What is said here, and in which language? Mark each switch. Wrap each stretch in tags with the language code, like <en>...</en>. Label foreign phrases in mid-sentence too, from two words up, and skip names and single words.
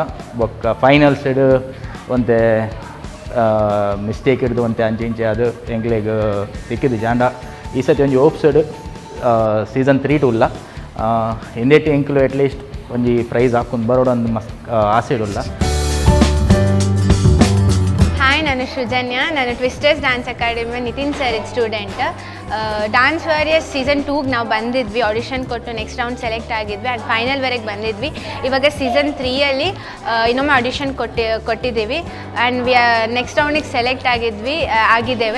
<tcy>ಬೊಕ್ಕ ಫೈನಲ್ಸ್ ಹಿಡು ಒಂತೆ ಮಿಸ್ಟೇಕ್ ಹಿಡ್ದು ಒಂತೆ ಅಂಚೆ ಇಂಚೆ ಅದು ಎಂಕ್ಲೆಗ್ ತಿಕ್ಕಿದ್ದು ಜಾಂಡ. ಈ ಸತಿ ಒಂಜಿ ಓಪ್ಸಡ್ ಸೀಸನ್ 3 ಇಂದೇಟೆ ಎಂಕ್ಲು ಅಟ್ಲೀಸ್ಟ್ ಒಂಜಿ ಪ್ರೈಸ್ ಹಾಕೊಂಡು ಬರೋಡೊಂದು ಮಸ್ತ್ ಆಸೆ ಇಡಲ್ಲ.</tcy> <kn>ಹಾಯ್, ನಾನು ಸೃಜನ್ಯ. ನಾನು ಟ್ವಿಸ್ಟರ್ಸ್ ಡ್ಯಾನ್ಸ್ ಅಕಾಡೆಮಿ ನಿತಿನ್ ಸರ್ ಸ್ಟೂಡೆಂಟ್. ಡ್ಯಾನ್ಸ್ ವಾರಿಯರ್ಸ್ ಸೀಸನ್ 2ಗೆ ನಾವು ಬಂದಿದ್ವಿ, ಆಡಿಷನ್ ಕೊಟ್ಟು</kn> <en>next round select</en> <kn>ಆಗಿದ್ವಿ ಆ್ಯಂಡ್ ಫೈನಲ್ವರೆಗೆ ಬಂದಿದ್ವಿ. ಇವಾಗ ಸೀಸನ್ 3 ಇನ್ನೊಮ್ಮೆ ಆಡಿಷನ್ ಕೊಟ್ಟಿದ್ದೀವಿ ಆ್ಯಂಡ್</kn> <en>next roundಇಗೆ select</en> <kn>ಆಗಿದ್ದೇವೆ.</kn>